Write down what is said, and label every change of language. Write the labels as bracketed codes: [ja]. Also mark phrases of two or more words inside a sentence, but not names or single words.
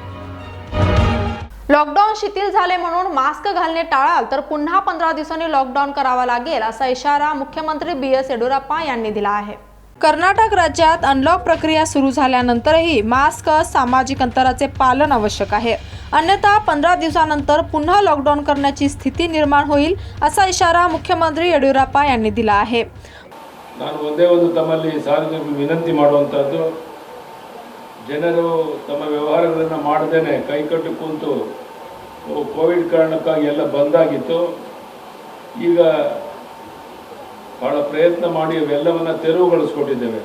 [mr] लॉकडाऊन शिथिल झाले म्हणून मास्क घालणे टाळाल तर पुन्हा 15 दिवसांनी लॉकडाऊन करावा लागेल, असा इशारा मुख्यमंत्री BS येडियुरप्पा यांनी दिला आहे. कर्नाटक राज्यात अनलॉक प्रक्रिया सुरू झाल्यानंतरही मास्क, सामाजिक अंतराचे पालन आवश्यक आहे. अन्यथा 15 दिवसानंतर पुन्हा लॉकडाऊन करण्याची स्थिती निर्माण होईल असा इशारा मुख्यमंत्री येडियुरप्पा यांनी दिला आहे. [kn] ನಾನು ಒಂದೇ ಒಂದು ತಮ್ಮಲ್ಲಿ ಸಾರ್ವಜನಿಕ ವಿನಂತಿ ಮಾಡುವಂಥದ್ದು, ಜನರು ತಮ್ಮ ವ್ಯವಹಾರಗಳನ್ನು ಮಾಡದೇನೆ ಕೈಕಟ್ಟು ಕೂತು ಕೋವಿಡ್ ಕಾರಣಕ್ಕಾಗಿ ಎಲ್ಲ ಬಂದಾಗಿತ್ತು. ಈಗ ಭಾಳ ಪ್ರಯತ್ನ ಮಾಡಿ ಅವೆಲ್ಲವನ್ನು ತೆರವುಗೊಳಿಸ್ಕೊಟ್ಟಿದ್ದೇವೆ.